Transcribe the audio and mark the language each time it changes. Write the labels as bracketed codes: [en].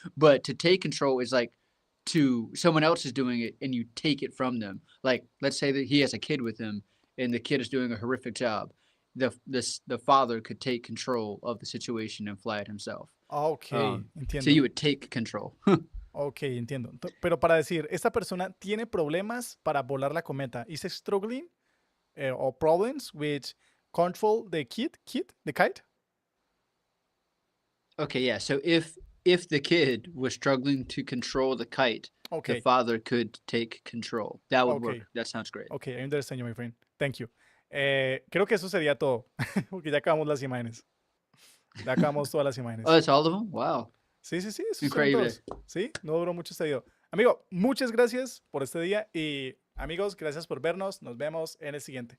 [en] But to take control is like to someone else is doing it and you take it from them. Like let's say that he has a kid with him and the kid is doing a horrific job. The father could take control of the situation and fly it himself. [es] Ah, ok, [en] So you [es] entiendo. [en] would take control. [es] Ok, entiendo. Pero para decir, esta persona tiene problemas para volar la cometa. [en] Is struggling or problems with control the the kite? Okay, yeah. So if the kid was struggling to control the kite, the Ok, father could take control. That would ok, work. That sounds great. ok, I understand you, my friend. Thank you. [es] Creo que eso sería todo, porque ya acabamos las imágenes. Ya acabamos todas las [en] Oh, [es] imágenes. [en] that's all of them? Wow. [es] Sí, sí, sí, esos eran Increíble. todos. Sí, no duró mucho este video. Amigo, muchas gracias por este día y amigos, gracias por vernos. Nos vemos en el siguiente.